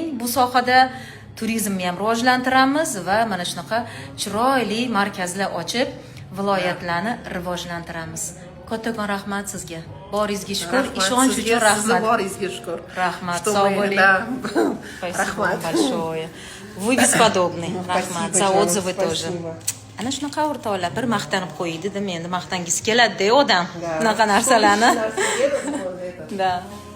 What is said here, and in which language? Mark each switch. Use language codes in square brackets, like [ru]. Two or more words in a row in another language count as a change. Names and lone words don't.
[uz] Bu sohada turizmni ham rivojlantiramiz va mana shunaqa chiroyli markazlar ochib, viloyatlarni rivojlantiramiz. Kattakon rahmat sizga. Boringizga shukr, ishonch uchun rahmat. Boringizga shukr. Rahmat, sog' bo'ling. Rahmat [ru] большое. Вы бесподобный. Rahmat, за отзывы тоже. [uz] Ana shunaqa o'rtoqlar bir maqtanib qo'ydi, endi maqtangiz keladi-da odam. Bunaqa narsalarni. [ru] Да.